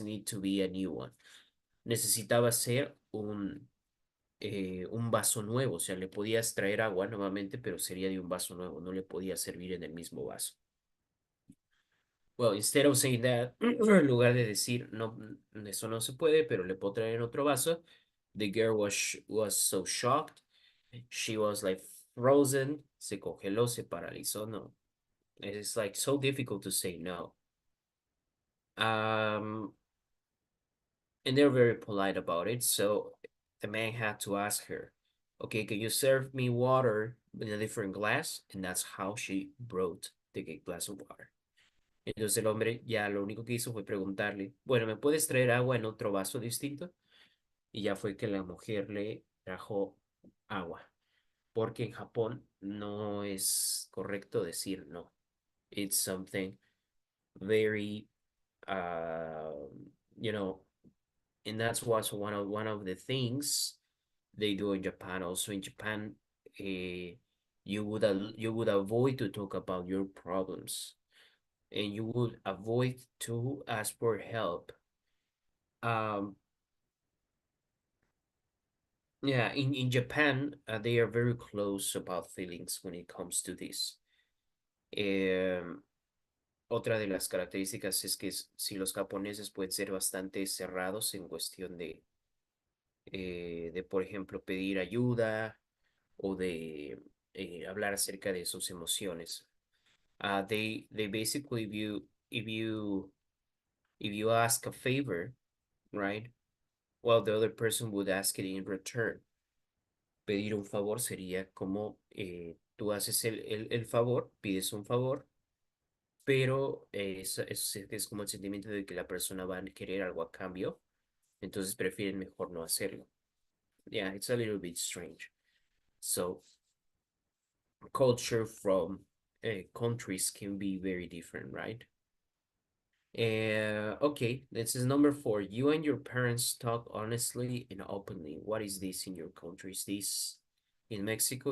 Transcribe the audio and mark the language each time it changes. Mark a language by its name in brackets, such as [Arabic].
[English] It needed to be a new one. [Spanish] Necesitaba ser un vaso nuevo, o sea, le podías traer agua nuevamente, pero sería de un vaso nuevo, no le podía servir en el mismo vaso. [English] Well, instead of saying that, [Spanish] en lugar de decir, no, eso no se puede, pero le puedo traer en otro vaso, [English] the girl was so shocked. She was like frozen, [Spanish] se congeló, se paralizó, no. [English] It's like so difficult to say no. And they're very polite about it, so the man had to ask her, okay, can you serve me water in a different glass? And that's how she brought the glass of water. [Spanish] Entonces el hombre ya lo único que hizo fue preguntarle, bueno, ¿me puedes traer agua en otro vaso distinto? Y ya fue que la mujer le trajo agua, porque en Japón no es correcto decir no. [English] It's something very, you know, and that's what's one of the things they do in Japan. Also in Japan, you would avoid to talk about your problems, and you would avoid to ask for help. Um, yeah, in Japan, they are very close about feelings when it comes to this. [Spanish] Otra de las características es que si los japoneses pueden ser bastante cerrados en cuestión de, por ejemplo, pedir ayuda o de hablar acerca de sus emociones. [English] They basically if you ask a favor, right? Well, the other person would ask it in return. [Spanish] Pedir un favor sería como tú haces el favor, pides un favor, pero es como el sentimiento de que la persona va a querer algo a cambio, entonces prefieren mejor no hacerlo. [English] Yeah, it's a little bit strange. So, culture from countries can be very different, right? Okay, this is number 4. You and your parents talk honestly and openly. What is this in your country? Is this in Mexico?